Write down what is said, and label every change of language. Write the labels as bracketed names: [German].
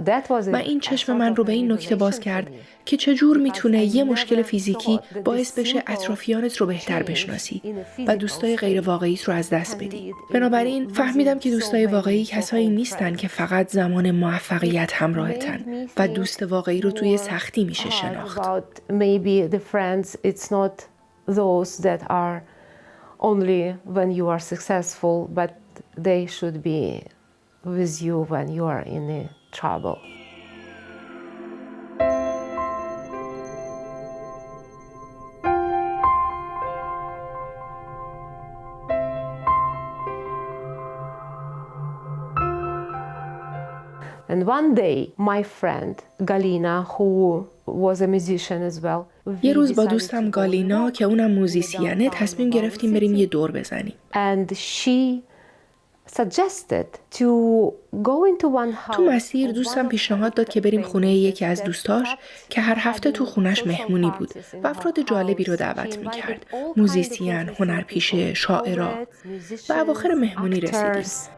[Persian] و این چشم من رو به این نکته باز کرد که چجور میتونه یه مشکل فیزیکی باعث بشه اطرافیانت رو بهتر بشناسی و دوستای غیر واقعیت رو از دست بدی. بنابراین فهمیدم که دوستای واقعی کسایی نیستن که فقط زمان موفقیت همراهتن و دوست واقعی رو توی سختی میشه شناخت. [English] Maybe the friends it's not those that are only when you are successful, but they should be with you when you are in trouble. And one day, my friend Galina, who was a musician as well, [Persian] یه روز با دوستم گالینا که اونم موزیسینه تصمیم گرفتیم بریم یه دور بزنیم. [English] And she suggested to go into one house. [Persian] تو مسیر دوستم پیشنهاد داد که بریم خونه یکی از دوستاش که هر هفته تو خونش مهمونی بود و افراد جالبی رو دعوت می‌کرد. موزیسین، هنرپیشه، شاعرا. و اواخر مهمونی رسیدیم.